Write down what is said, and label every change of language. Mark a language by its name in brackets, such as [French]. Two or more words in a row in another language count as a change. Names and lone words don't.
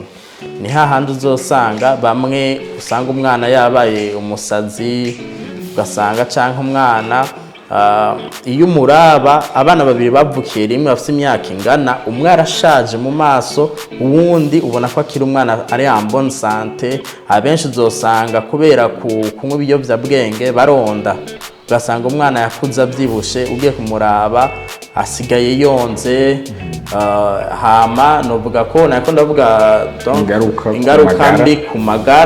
[Rundi] Ni hahandi uzosanga bamwe usanga umwana yabaye umusazi, ugasanga canke umwana iyo umuraba abana babiri bavukiye rimwe bafite imyaka ingana, umwe arashaje mu maso, uwundi ubona ko akiri umwana ari [French] en bonne santé. [Rundi] Abenshi uzosanga kubera kunywa ibiyovyabwenge baronda, ugasanga umwana yakuze avyibushe, ugiye kumuraba asigaye yonze. Hama novuga ko nako ndavuga ingaruka mbi ku magara.